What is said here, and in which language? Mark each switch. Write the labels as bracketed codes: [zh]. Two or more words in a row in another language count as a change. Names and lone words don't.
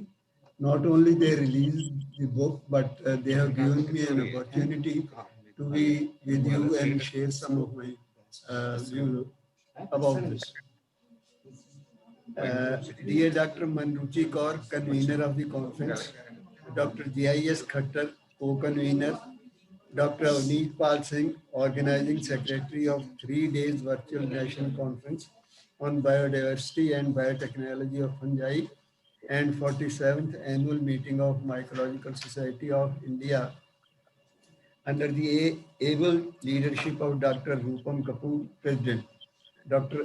[en] Not only they released the book, but they have given me an opportunity to be with you and share some of my views about this. Dear Dr. Manruchi Kaur, convener of the conference, Dr. G.I.S. Khattar, co-convener, Dr. Avneet Pal Singh, organizing secretary of 3 days virtual national conference on biodiversity and biotechnology of fungi, and 47th annual meeting of Mycological Society of India under the able leadership of Dr. Rupam Kapoor, President, Dr.